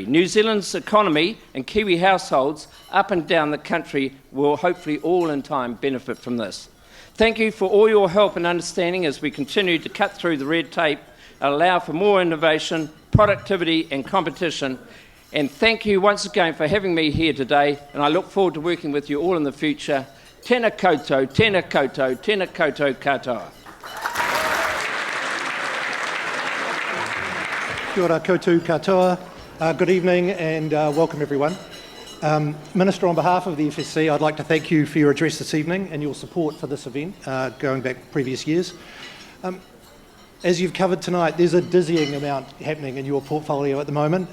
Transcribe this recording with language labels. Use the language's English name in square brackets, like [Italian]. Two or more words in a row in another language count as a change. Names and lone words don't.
[English] New Zealand's economy and Kiwi households up and down the country will hopefully all in time benefit from this. Thank you for all your help and understanding as we continue to cut through the red tape and allow for more innovation, productivity and competition. And thank you once again for having me here today, and I look forward to working with you all in the future. [Māori] Tēnā koutou, tēnā koutou, tēnā koutou katoa. Kia ora koutou katoa. [English] Good evening and welcome everyone. Minister, on behalf of the FSC, I'd like to thank you for your address this evening and your support for this event, going back previous years. As you've covered tonight, there's a dizzying amount happening in your portfolio at the moment.